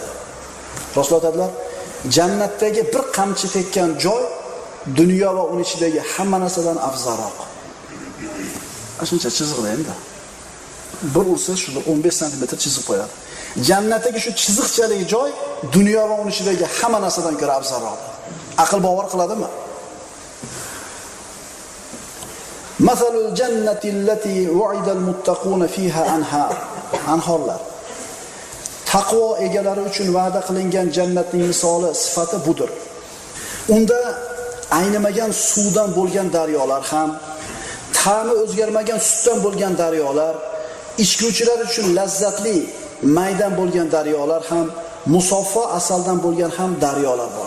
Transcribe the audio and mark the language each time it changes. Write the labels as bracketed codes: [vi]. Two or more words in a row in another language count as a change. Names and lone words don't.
[uz] Rasululloh aytadilar, jannatdagi bir qamchi tekkan joy dunyo va uning ichidagi hamma narsadan afzalroq. Shuncha chiziqda endi. Bir ursangiz shunda 15 sm chizib qo'yadi. Jannatdagi shu chiziqchalik joy dunyo va uning ichidagi hamma narsadan ko'ra afzalroq. Aql bovar qiladimi? [ar] مثل الجنة التي وعد المتقون فيها أنهار. [uz] Anhorlar. Taqvo egalari uchun va'da qilingan jannatning misoli, sifati budir. Unda aynimagan suvdan bo'lgan daryolar ham, ta'mi o'zgarmagan sutdan bo'lgan daryolar, ichguvchilar uchun lazzatli maydan bo'lgan daryolar ham, musaffo asaldan bo'lgan ham daryolar bor.